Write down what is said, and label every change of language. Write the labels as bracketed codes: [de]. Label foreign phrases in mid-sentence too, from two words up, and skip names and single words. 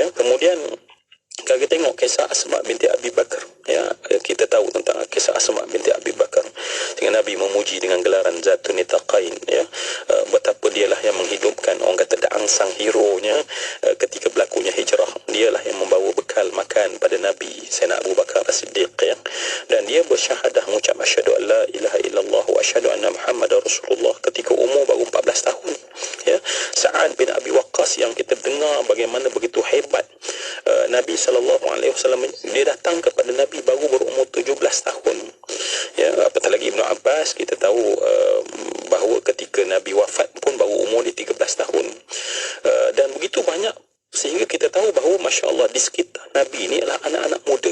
[ms] Kemudian kalau kita tengok kisah Asma binti Abi Bakar, ya, kita tahu tentang kisah Asma binti Abi Bakar, dengan Nabi memuji dengan gelaran Zatun Nitaqain, ya, betapa dialah yang menghidupkan, orang kata [en] the angsang hero- [ms] nya ketika berlakunya hijrah. Dialah yang membawa bekal makan pada Nabi Sayyidina Abu Bakar As-Siddiq, ya. Dan dia bersyahadah mengucap [ar] أشهد أن لا إله إلا الله وأشهد أن محمدا رسول الله [ms] ketika umur baru 14 tahun, ya. Sa'ad bin Abi Waqqas yang kita dengar bagaimana begitu hebat Nabi SAW, dia datang kepada Nabi baru berumur 17 tahun, ya. Apatah lagi Ibnu Abbas, kita tahu bahawa ketika Nabi wafat pun baru umur dia 13 tahun. Dan begitu banyak, sehingga kita tahu bahawa [ar] ما شاء الله [ms] di sekitar Nabi ini adalah anak-anak muda.